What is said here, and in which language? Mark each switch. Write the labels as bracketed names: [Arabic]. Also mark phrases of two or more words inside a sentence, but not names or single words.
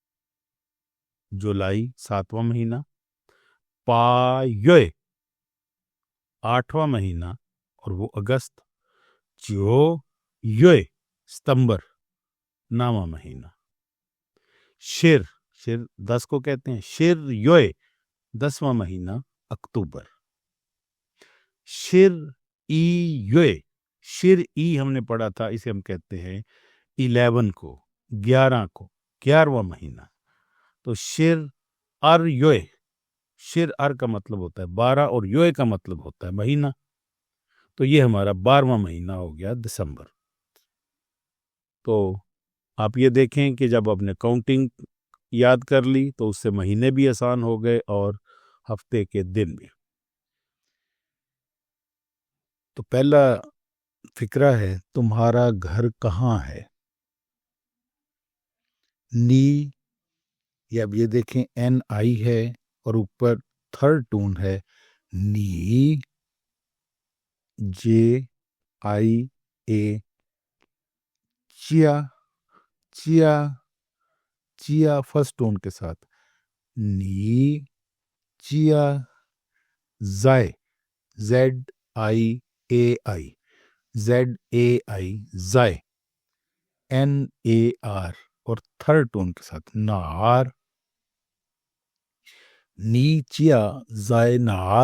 [Hindi] जुलाई सातवां महीना, [Chinese] 八月 [Hindi] आठवां महीना और वो अगस्त, [Chinese] 九月 [Hindi] सितंबर नौवां महीना, [Chinese] 十 十 [Hindi] 10 को कहते हैं, [Chinese] 十月 [Hindi] 10वां महीना अक्टूबर, [Chinese] 十一月 十一 [Hindi] हमने पढ़ा था, इसे हम कहते हैं 11 को 11 को 11वां महीना, तो [Chinese] 十二月 十二 [Hindi] का मतलब होता है 12 और योए का मतलब होता है महीना, तो ये हमारा 12वां महीना हो गया दिसंबर। तो आप ये देखें कि जब आपने काउंटिंग याद कर ली तो उससे महीने भी आसान हो गए और हफ्ते के दिन भी। तो पहला फिक्रा है तुम्हारा घर कहाँ है। नी, या अब ये देखें एन आई है और ऊपर [English] third tone [Hindi] है नी, जे आई ए, [Chinese] 家 家 家 [English] first tone [Hindi] के साथ, [Chinese] 你 家, [Hindi] जाय जेड आई ए आई, जेड ए आई जाय, एन ए आर और [English] third tone [Hindi] के साथ नार, [Chinese] 你 家 在 哪儿.